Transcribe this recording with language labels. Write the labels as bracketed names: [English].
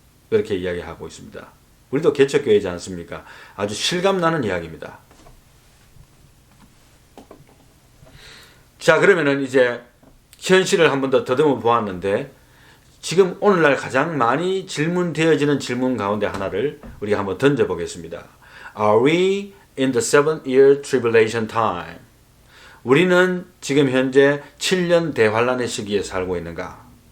[Korean] 그렇게 이야기하고 있습니다. 우리도 개척교회지 않습니까? 아주 실감나는 이야기입니다. 자, 그러면은 이제 현실을 한 번 더 더듬어 보았는데 지금 오늘날 가장 많이 질문되어지는 질문 가운데 하나를 우리가 한번 던져보겠습니다. [English] Are we in the 7-year tribulation time? [Korean] 우리는 지금 현재 7년 대환란의 시기에 살고 있는가?